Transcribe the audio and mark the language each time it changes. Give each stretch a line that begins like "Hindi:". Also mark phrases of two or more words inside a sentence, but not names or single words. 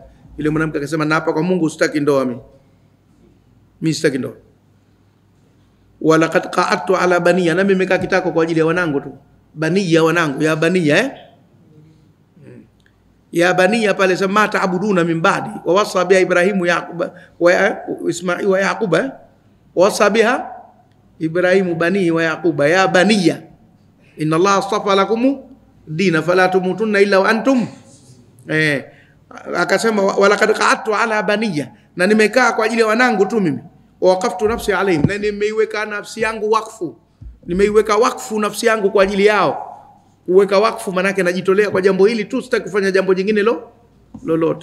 Swahili: Ile mwanamke akasema naapa kwa Mungu sitaki ndoa mimi sitaki ndoa.
Arabic: ولقد قعدت على بني,
Swahili: na mimi nimekaa kitako kwa ajili ya wanangu tu.
Arabic: Baniya, wanangu, يا بني يا بني
Swahili: pale sema
Arabic: تعبدون من بعدي ووصى بها إبراهيم يعقوب وإسماعيل ويعقوب وصى بها إبراهيم بني ويعقوب يا بني إن الله اصطفى لكم الدين فلا تموتن إلا وأنتم.
Swahili: Akasema
Arabic: ولقد قعدت على بني,
Swahili: na nimekaa kwa ajili ya wanangu tu mimi.
Arabic: وقفت نفسي عليهم,
Swahili: na nimeiweka nafsi yangu wakfu, nimeiweka wakfu nafsi yangu kwa ajili yao. Uweka wakfu manake najitolea kwa jambo hili tu, sitaki kufanya jambo jingine lolote.